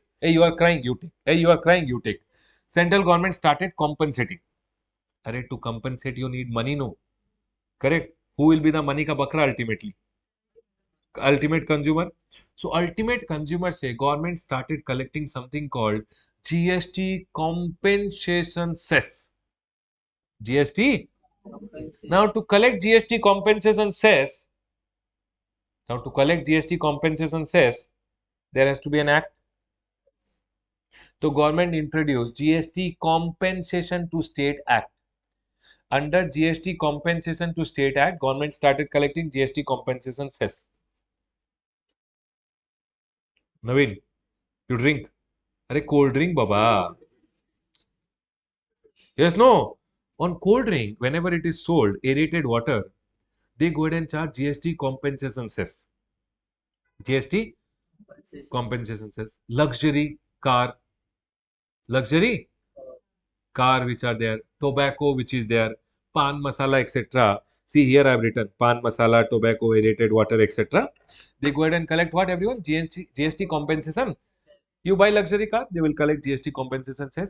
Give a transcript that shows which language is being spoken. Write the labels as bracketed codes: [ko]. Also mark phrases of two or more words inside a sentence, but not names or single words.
[en] Hey, you are crying, you take. Hey, you are crying, you take. Central government started compensating. Arre, to compensate, you need money, no? Correct? Who will be the money [hi] ka bakra [en] ultimately? Ultimate consumer. So ultimate consumer say government started collecting something called GST compensation cess. GST. Now to collect GST compensation cess, there has to be an act. So government introduced GST compensation to state act. Under GST compensation to state act, government started collecting GST compensation cess. Naveen, you drink. Arey cold drink, Baba. Yes, no. On cold drink, whenever it is sold, aerated water, they go ahead and charge GST compensation cess. GST compensation cess. Luxury car which are there, tobacco which is there, pan masala, etc. See here I have written pan masala, tobacco, aerated water, etc. They go ahead and collect what everyone? GST compensation. You buy luxury car, they will collect GST compensation cess.